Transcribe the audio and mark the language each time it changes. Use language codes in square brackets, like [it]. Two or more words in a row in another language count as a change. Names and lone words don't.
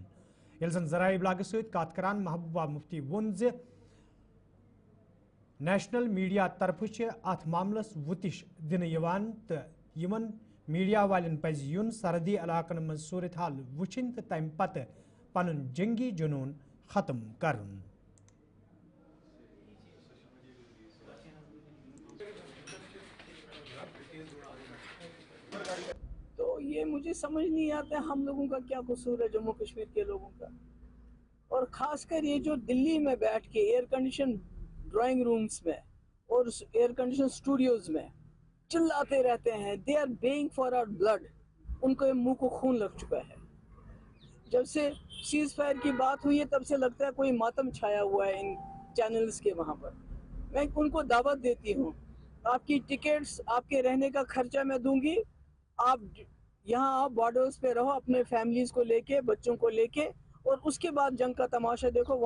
[ks] ییٚلہِ زن ذرائع ابلاغ ست کتھ کران محبوبہ مفتی ووٚن زِ [en] national media [ks] طرفہٕ چھِ اتھ معاملس وُتش دِنہٕ یِوان تہٕ یِمن میڈیا والٮ۪ن پزِ یُن سرحدی علاقن منٛز صورت حال وٕچھِنۍ تہٕ تمہِ پتہٕ پنُن جنگی جنون ختم کرُن. [ur] تو یہ مجھے سمجھ نہیں آتا ہم لوگوں کا کیا قصور ہے، جموں کشمیر کے لوگوں کا، اور خاص کر یہ جو دلی میں بیٹھ کے [en] air condition drawing rooms [ur] میں اور [en] air condition studios [ur] میں چلاتے رہتے ہیں. [en] They are baying for our blood. [ur] ان کو منہ کو خون لگ چکا ہے. جب سے سیز فائر کی بات ہوئی ہے تب سے لگتا ہے کوئی ماتم چھایا ہوا ہے ان چینلز کے وہاں پر. میں ان کو دعوت دیتی ہوں، آپ کی ٹکٹس، آپ کے رہنے کا خرچہ میں دوں گی، آپ یہاں آپ بارڈرز پہ رہو اپنے فیملیز کو لے کے، بچوں کو لے کے، اور اس کے بعد جنگ کا تماشا دیکھو.